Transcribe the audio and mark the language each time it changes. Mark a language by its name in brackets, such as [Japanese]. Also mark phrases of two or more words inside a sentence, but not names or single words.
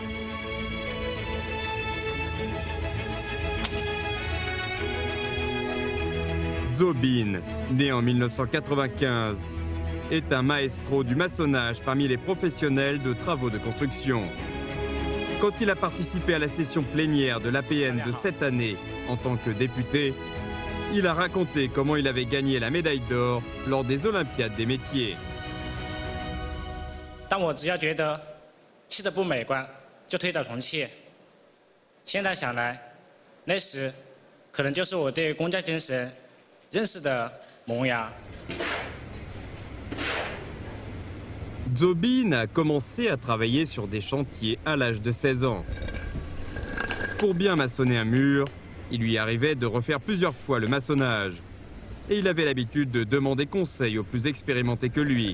[French] Zhou Bin, né en 1995, est un maestro du maçonnage parmi les professionnels de travaux de construction. Quand il a participé à la session plénière de l'APN de cette année en tant que député, il a raconté comment il avait gagné la médaille d'or lors des Olympiades des métiers. [Chinese] 当我只要觉得砌得不美观，就推倒重砌。现在想来，那时可能就是我对公家精神认识的萌芽。 [French] Zhou Bin a commencé à travailler sur des chantiers à l'âge de 16 ans. Pour bien maçonner un mur, il lui arrivait de refaire plusieurs fois le maçonnage. Et il avait l'habitude de demander conseil aux plus expérimentés que lui.